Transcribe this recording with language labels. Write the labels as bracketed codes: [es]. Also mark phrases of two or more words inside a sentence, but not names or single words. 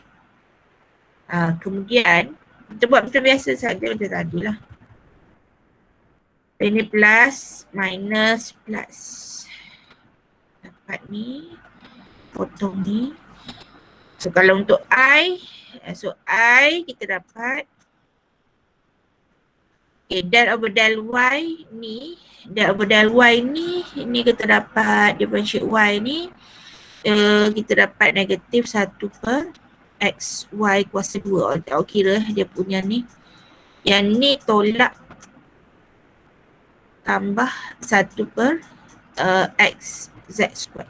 [ms] Kemudian kita buat macam biasa saja macam tadi lah. Ini plus, minus, plus. Dapat ni, potong ni. So kalau untuk I kita dapat [en] del over del y [ms] ni, [en] del over del y [ms] ni kita dapat [en] differentiate y [ms] ni, kita dapat negatif 1/xy kuasa 2. Awak kira dia punya ni. Yang ni tolak tambah 1/x z square.